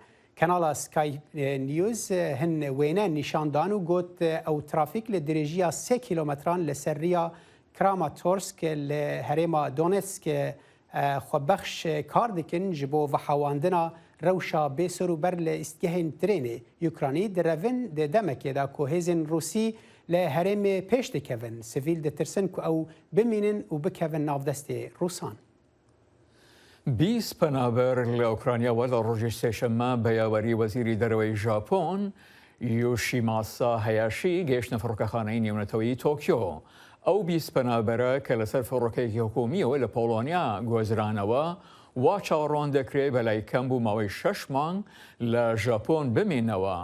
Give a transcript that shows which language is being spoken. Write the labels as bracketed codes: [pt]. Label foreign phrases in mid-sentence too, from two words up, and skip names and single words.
[ku] Kanala Sky News hin wêne nîşan dan û got ew trafîk li dirêjiya 3 kilometran li ser riya Kramatorsk li herêma Donetsk xwebexş kar dikin ji bo vehewandina rewşa bêserûber li îstgehên tirênê Ukranî di revin di demekê da ku hêzên Rûsî li herêmê pêş dikevin. Sivîl ditirsin ku ew bimînin û bikevin navdestê Rûsan. [ckb] 20 پەنابەر لە ئۆکرانیاوە لە ڕۆژی سێشەممە بە یاوەری وەزیری دەرەوەی ژاپۆن یۆشیماسا هەیاشی گەیشتە فڕۆکەخانەی نێونەتەوەی تۆکیۆ. ئەو 20 پەنابەرە کە لەسەر فڕۆکەیەکی حکومیەوە لە پۆڵۆنیا گۆزرانەوە وا چاوەڕوان دەکرێت بەلای کەم بوو ماوەی 6 مانگ لە ژاپۆن بمێنەوە.